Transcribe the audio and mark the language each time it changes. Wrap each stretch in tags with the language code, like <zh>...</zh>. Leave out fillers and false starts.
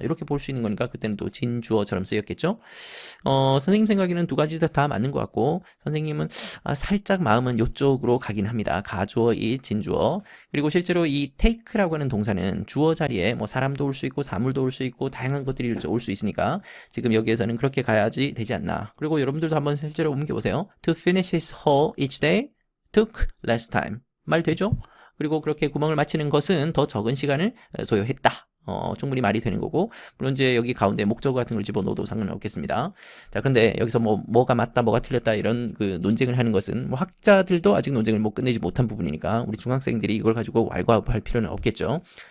<ko>이렇게 볼 수 있는 거니까 그때는 또 진주어처럼 쓰였겠죠. 선생님 생각에는 두 가지 다 맞는 것 같고 선생님은 살짝 마음은 이쪽으로 가긴 합니다. 가주어, 이 진주어. 그리고 실제로 이 take라고 하는 동사는 주어 자리에 뭐 사람도 올 수 있고 사물도 올 수 있고 다양한 것들이 올 수 있으니까 지금 여기에서는 그렇게 가야지 되지 않나. 그리고 여러분들도 한번 실제로 옮겨보세요.</ko> <en>To finish his hole each day took less time.</en> <ko>말 되죠? 그리고 그렇게 구멍을 맞히는 것은 더 적은 시간을 소요했다. 충분히 말이 되는 거고 물론 이제 여기 가운데 목적어 같은 걸 집어넣어도 상관은 없겠습니다. 자, 그런데 여기서 뭐가 맞다 뭐가 틀렸다 이런 그 논쟁을 하는 것은 뭐 학자들도 아직 논쟁을 끝내지 못한 부분이니까 우리 중학생들이 이걸 가지고 왈가왈부할 필요는 없겠죠.</ko>